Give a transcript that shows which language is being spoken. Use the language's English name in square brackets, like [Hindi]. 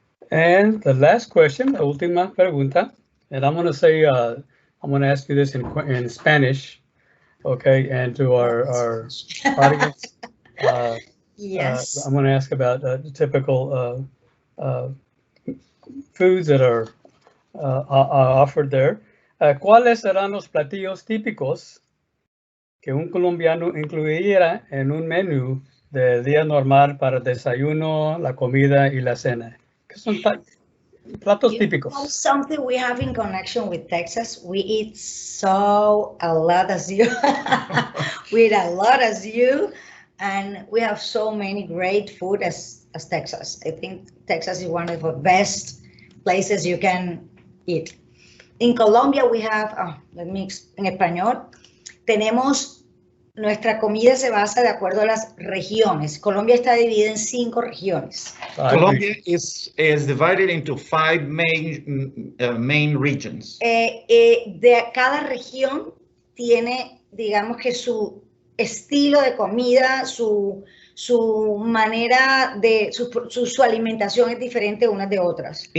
[English] And the last question, [Spanish] la última pregunta, [English] and I'm going to say, I'm going to ask you this in Spanish, okay, and to our audience. Yes. I'm going to ask about the typical foods that are offered there. [Spanish] ¿Cuáles serán los platillos típicos que un colombiano incluiría en un menú de día normal para el desayuno, la comida y la cena? ¿Qué son platos típicos? [English] Something we have in connection with Texas. We eat a lot as you. We eat a lot as you, and we have so many great food as Texas. I think Texas is one of the best places you can eat. In Colombia we have, [Spanish] en español, tenemos, nuestra comida se basa de acuerdo a las regiones. Colombia está dividida en 5 regiones. [English] Colombia is divided into 5 main regions. [Spanish] De cada región tiene, digamos que su estilo de comida, su manera de, su alimentación es diferente unas de otras.